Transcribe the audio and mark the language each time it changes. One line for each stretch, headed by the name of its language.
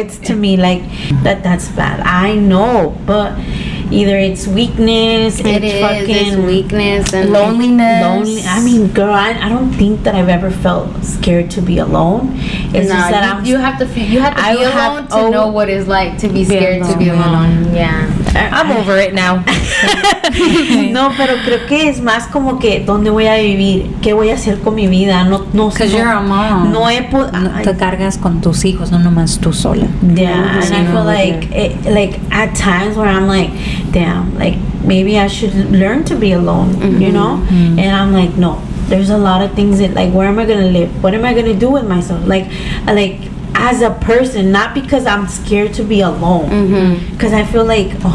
English: It's to me like that's bad. I know, but either it's weakness, It's weakness and loneliness. I mean, girl, I don't think that I've ever felt scared to be alone. It's just that you have to be alone to know what it's like to be scared to be alone. Yeah. I'm over it now.
Spanish: No, pero creo que es más como que ¿dónde voy a vivir? ¿Qué voy a hacer con mi vida? No,
English: Because you're a mom.
Spanish: No he te cargas con tus hijos, no nomás tú sola.
English: Yeah, and I feel like at times where I'm like, damn, like maybe I should learn to be alone, you know? And I'm like, no, there's a lot of things that like, where am I gonna live? What am I gonna do with myself? Like as a person, not because I'm scared to be alone, because I feel like